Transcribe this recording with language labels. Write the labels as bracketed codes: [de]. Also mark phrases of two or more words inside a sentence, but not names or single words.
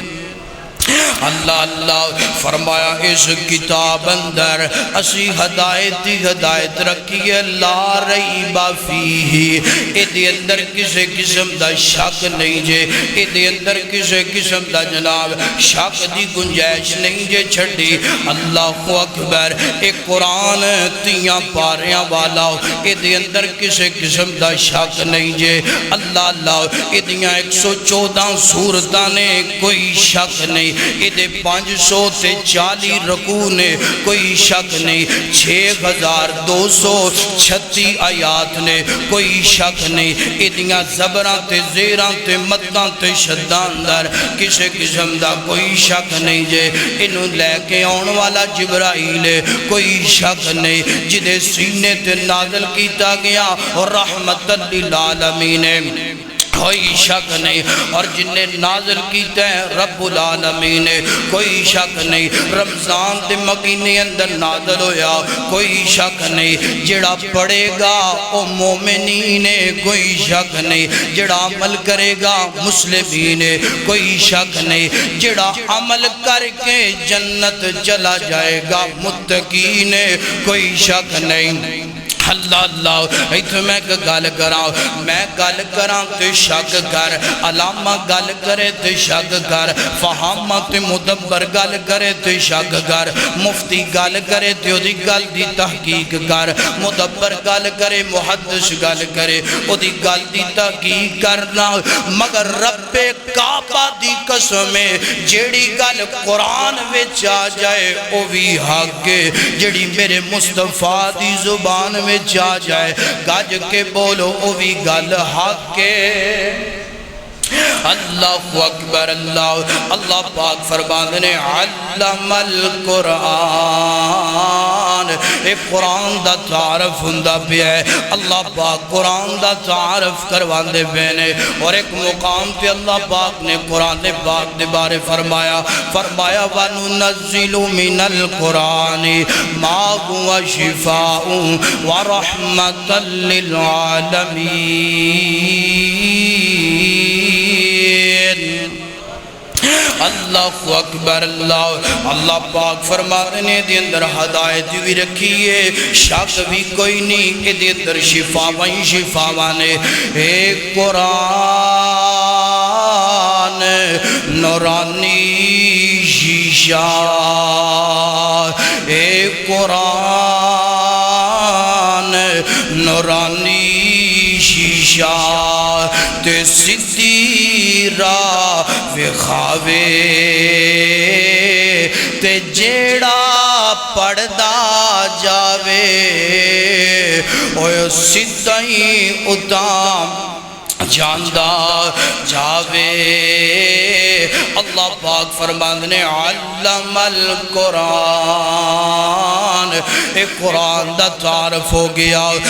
[pa] اللہ فرمایا اس کتاب اندر اسی ہدایت رکھیے [ar] لا ریب فیہ [pa] ایدے اندر کسے قسم دا شک نہیں جے ایدے اندر کسے قسم دا جناب شک دی گنجائش نہیں جے چھڑی [ar] اللہ اکبر [pa] ایک قرآن تیاں پاریاں والا ایدے اندر کسے قسم دا شک نہیں جے اللہ ایدیاں 114 سورتانے کوئی شک نہیں ایدے 540 رکوع نے کوئی شک نہیں 6236 آیات نے کوئی شک نہیں ایدیاں زبران تے زیران تے مدان تے شدان در کسے قسم دا کوئی شک نہیں جے انہوں لے کے آن والا جبرائیل کوئی شک نہیں جدے سینے تے نازل کیتا گیا اور رحمت للعالمین کوئی شک نہیں اور جنہیں نازل کیتے ہیں رب العالمین کوئی شک نہیں رمضان دے مہینے اندر نازل ہویا کوئی شک نہیں جڑا پڑھے گا او مومنین کوئی شک نہیں جڑا عمل کرے گا مسلمین کوئی شک نہیں جڑا عمل کر کے جنت چلا جائے گا متقین کوئی شک نہیں اللہ ایتھے میں گل کراں تے شک کر علامہ گل کرے تے شک کر فہامہ تے مدبر گل کرے تے شک کر مفتی گل کرے تے دی گل دی تحقیق کر مدبر گل کرے محدث گل کرے دی گل دی تحقیق کرنا مگر رب کعبہ دی قسم جیڑی گل قرآن وچ آ جائے او بھی حق جیڑی میرے مصطفیٰ دی زبان میں جا جائے گاج کے بولو او بھی گل حق کے [ar] اللہ اکبر [pa] اللہ پاک فرماندے [ar] علم القرآن [pa] ایک قرآن دا تعارف ہوندا پیا ہے اللہ پاک قرآن دا تعارف کرواندے بینے اور ایک مقام پہ اللہ پاک نے قرآن پاک دے بارے فرمایا [ar] وَنُنَزِّلُ مِنَ الْقُرْآنِ مَا هُوَ شِفَاءٌ وَرَحْمَةً [pa] لِلْعَالَمِينَ [ar] اللہ اکبر [pa] اللہ پاک فرمانے دے اندر ہدایت بھی رکھیے شک بھی کوئی نہیں دے اندر شفاواں شفاواں نے ایک قرآن نورانی شیشہ اے قرآن نورانی شیشہ تے سدھی راہ وکھاوے تے جیڑا پڑھدا جاوے اوہ سدھا ہی اتام جاندہ جاوے اللہ پاک فرماندے نے [ar] علم القرآن [pa] ایک قرآن دا تعارف ہو گیا